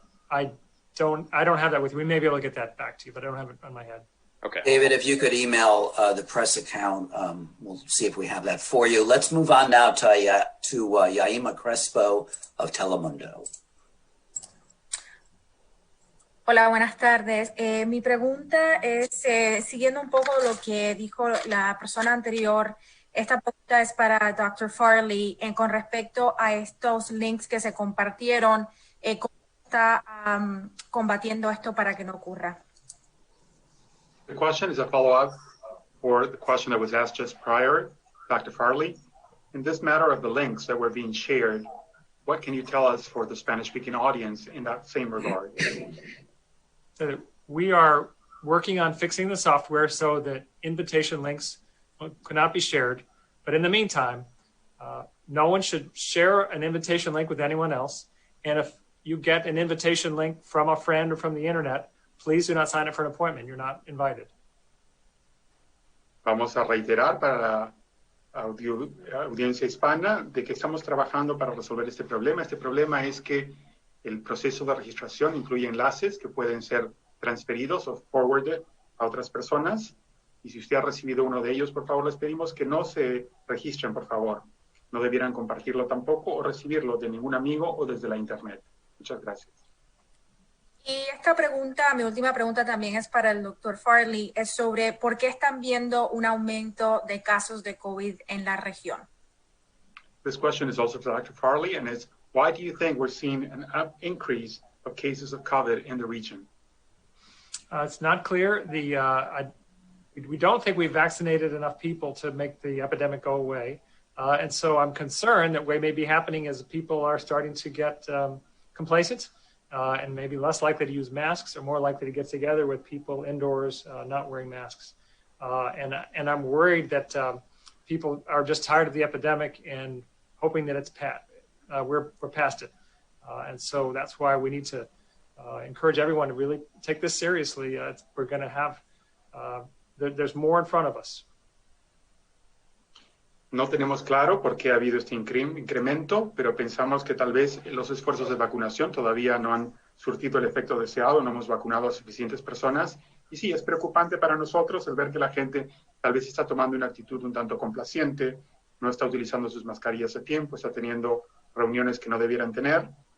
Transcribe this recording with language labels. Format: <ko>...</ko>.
<en>I don't have that with you. We may be able to get that back to you, but I don't have it on my head. Okay. David, if you could email the press account, we'll see if we have that for you. Let's move on now to Yaima Crespo of Telemundo.</en> <es>Hola, buenas tardes. Mi pregunta es, siguiendo un poco lo que dijo la persona anterior, esta pregunta es para Dr. Farley con respecto a estos links que se compartieron. ¿Cómo está combatiendo esto para que no ocurra?</es> <en>The question is a follow-up for the question that was asked just prior, Dr. Farley. In this matter of the links that were being shared, what can you tell us for the Spanish-speaking audience in that same regard? So we are working on fixing the software so that invitation links could not be shared. But in the meantime, no one should share an invitation link with anyone else. And if you get an invitation link from a friend or from the internet, please do not sign up for an appointment. You're not invited.</en> <es>Vamos a reiterar para la audiencia hispana de que estamos trabajando para resolver este problema. Este problema es que el proceso de registración incluye enlaces que pueden ser transferidos o forwarded a otras personas. Y si usted ha recibido uno de ellos, por favor, les pedimos que no se registren, por favor. No debieran compartirlo tampoco o recibirlo de ningún amigo o desde la internet. Muchas gracias. Y esta pregunta, mi última pregunta también es para el doctor Farley, es sobre por qué están viendo un aumento de casos de COVID en la región.</es> <en>This question is also for Dr. Farley, and is why do you think we're seeing an increase of cases of COVID in the region? It's not clear. We don't think we've vaccinated enough people to make the epidemic go away. And so I'm concerned that what may be happening is people are starting to get complacent and maybe less likely to use masks or more likely to get together with people indoors not wearing masks. And I'm worried that people are just tired of the epidemic and hoping that we're past it. And so that's why we need to encourage everyone to really take this seriously. We're going to have, there's more in front of us.</en> <es>No tenemos claro por qué ha habido este incremento, pero pensamos que tal vez los esfuerzos de vacunación todavía no han surtido el efecto deseado, no hemos vacunado a suficientes personas. Y sí, es preocupante para nosotros el ver que la gente tal vez está tomando una actitud un tanto complaciente, no está utilizando sus mascarillas a tiempo, está teniendo reuniones que no debieran tener.</es>